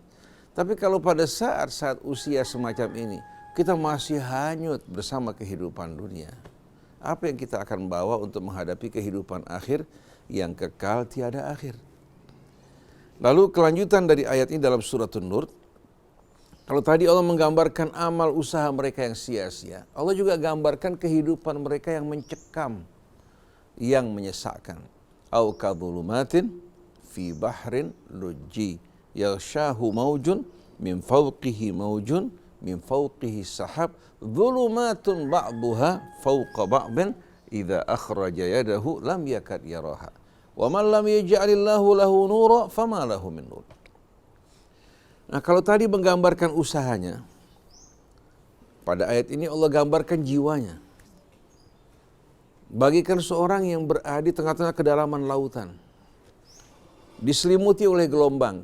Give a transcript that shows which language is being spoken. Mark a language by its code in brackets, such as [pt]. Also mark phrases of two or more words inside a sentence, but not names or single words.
[id] Tapi kalau pada saat usia semacam ini, kita masih hanyut bersama kehidupan dunia, apa yang kita akan bawa untuk menghadapi kehidupan akhir yang kekal tiada akhir? Lalu kelanjutan dari ayat ini dalam surat An-Nur. Kalau tadi Allah menggambarkan amal usaha mereka yang sia-sia, Allah juga gambarkan kehidupan mereka yang mencekam, yang menyesakkan. [ar] أو كظلمات في بحر لجي يغشاه موج من فوقه موج من فوقه سحاب ظلمات بعضها فوق بعض إذا أخرج يده لم يكد يراها. ومن لم يجعل الله له نورا فما له من نور. [id] Nah, kalau tadi menggambarkan usahanya, pada ayat ini Allah gambarkan jiwanya. Bagikan seorang yang berada di tengah-tengah kedalaman lautan, diselimuti oleh gelombang.